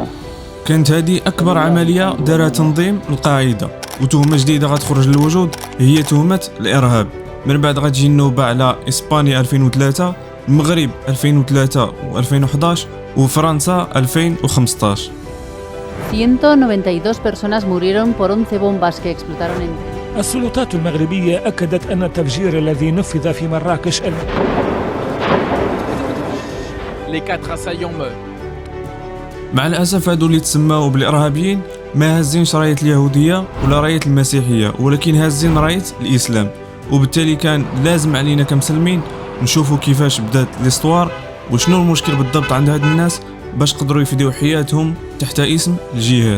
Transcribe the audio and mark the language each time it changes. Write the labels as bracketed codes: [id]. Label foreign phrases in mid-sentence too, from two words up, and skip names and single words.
[ar] كانت هذه أكبر عملية دارها تنظيم القاعدة، وتهمة جديدة غتخرج للوجود هي تهمة الإرهاب. من بعد غتجي النوبة على إسبانيا 2003، المغرب 2003 و2011 وفرنسا 2015. [es] 192 personas murieron por 11 bombas que explotaron en. [ar] السلطات المغربية أكدت أن التفجير الذي نفذ في مراكش مع الأسف هادو اللي تسماو بالإرهابيين ما هازينش راية اليهودية ولا راية المسيحية، ولكن هازين راية الإسلام، وبالتالي كان لازم علينا كمسلمين نشوفوا كيفاش بدات الاسطوار وشنو المشكل بالضبط عند هاد الناس باش قدروا يفديو حياتهم تحت اسم الجهاد.